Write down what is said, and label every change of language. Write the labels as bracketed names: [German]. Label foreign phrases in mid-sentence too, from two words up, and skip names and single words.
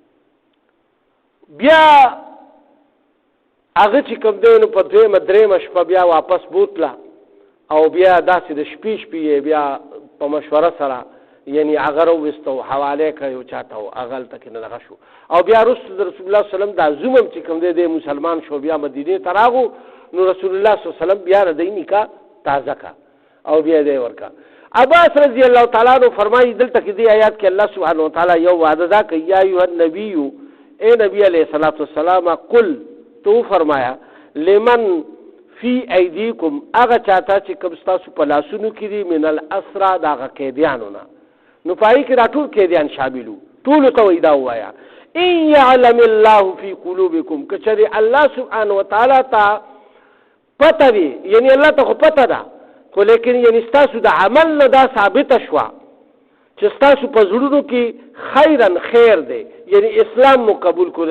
[Pashto] بیا هغه چې کوم دی نو په دویمه درېیمه شپه بیا واپس بوتله او بیا داسې د شپې یې بیا په مشوره سره یعنی هغه راوویسته او حواله کړه یو چا ته او هغلته کې نه دغه شو. او بیا وروسته د [Arabic] رسول الله صلی الله علیه وسلم [Pashto] دا زوم چې کوم دی مسلمان شو بیا مدینې ته راغو. نو [Arabic] رسول الله صلی الله علیه وسلم [Pashto] بیا د دوی نکاح تازه کړه او بیا یې ورکړه. عباس [Arabic] رضی الله تعالی عنہ [Pashto] فرمایي دلته کې دې آیات کې [Arabic] الله سبحانه وتعالی [Pashto] یو وعده دا کوي، [Arabic] یا ایها النبی [Urdu] اے نبی [Arabic] علیہ الصلوۃ والسلام قل [Urdu] تو فرمایا [Arabic] لمن فی ایدیکم [Pashto] هغه چاته چې کوم ستاسو په لاسونو کې دي [Arabic] من الاسرى [Pashto] د هغه قیدیانو نه. نو پای کې دا ټول قیدیان شاملو، ټولو ته وایي دا ووایه [Arabic] ان یعلم الله فی قلوبکم [Pashto] که چېرې [Arabic] الله سبحانه وتعالی [Pashto] ته پته وي، یعنی الله ته خو پته ده خو لیکن یعنی ستاسو د عمل نه دا ثابته شوه چې ستاسو په زړونو کې خیرن خیر دی، یعنی اسلام مو قبول کړو.